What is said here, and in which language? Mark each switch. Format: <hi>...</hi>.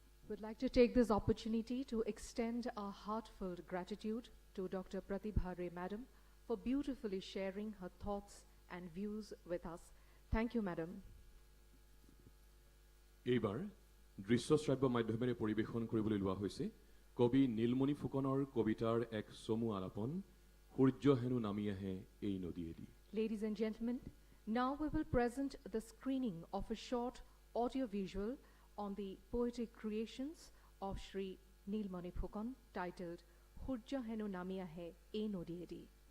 <en>Would like to take this opportunity to extend our heartfelt gratitude to Dr. Pratibha Ray Madam for beautifully sharing her thoughts and views with us. Thank you, Madam.</en> <as>এইবাৰ দৃশ্যশ্ৰাব্য মাধ্যমেৰে পৰিৱেশন কৰিবলৈ লোৱা হৈছে কবি নীলমণি ফুকনৰ কবিতাৰ এক চমু আলাপন সূৰ্য হেনো নামি আহে এই নদীয়েদি।</as> <en>Ladies and gentlemen, now we will present the screening of a short audio-visual on the poetic creations of Shri Nilmani Phukon titled Hurja Henu Nami Ahe E Nodiedi.</en>